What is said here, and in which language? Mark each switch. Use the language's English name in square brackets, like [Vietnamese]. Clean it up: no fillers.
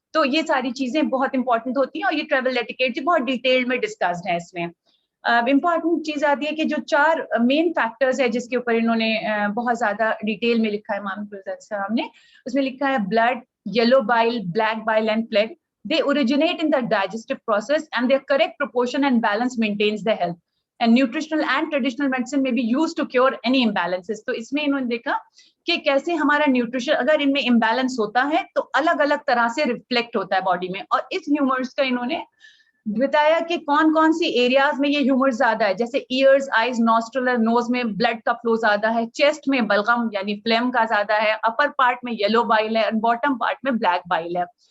[Urdu] تو یہ ساری چیزیں بہت امپورٹنٹ ہوتی ہیں, اور یہ ٹریول ایٹیکیٹ بہت ڈیٹیل میں ڈسکسڈ ہے اس میں. امپورٹنٹ چیز آتی ہے کہ جو 4 مین فیکٹرز ہے جس کے اوپر انہوں نے بہت زیادہ ڈیٹیل میں لکھا ہے امام السلام نے, اس میں لکھا ہے blood, yellow بائل, black بائل and plague. [English] They originate in the digestive process and their correct proportion and balance maintains the health. And nutritional and traditional medicine may be used to cure any imbalances. [Urdu] تو اس میں انہوں نے دیکھا کہ کیسے ہمارا nutrition اگر ان میں امبیلنس ہوتا ہے تو الگ الگ طرح سے ریفلیکٹ ہوتا ہے باڈی میں. اور اس ہیومرس کا انہوں نے بتایا کہ کون کون سی ایریاز میں یہ ہیومر زیادہ ہے, جیسے ایئرز, آئیز, نوسٹرل اور نوز میں بلڈ کا فلو زیادہ ہے, چیسٹ میں بلغم یعنی فلیم کا زیادہ ہے, اپر پارٹ میں یلو بائل ہے اور باٹم پارٹ میں بلیک بائل ہے.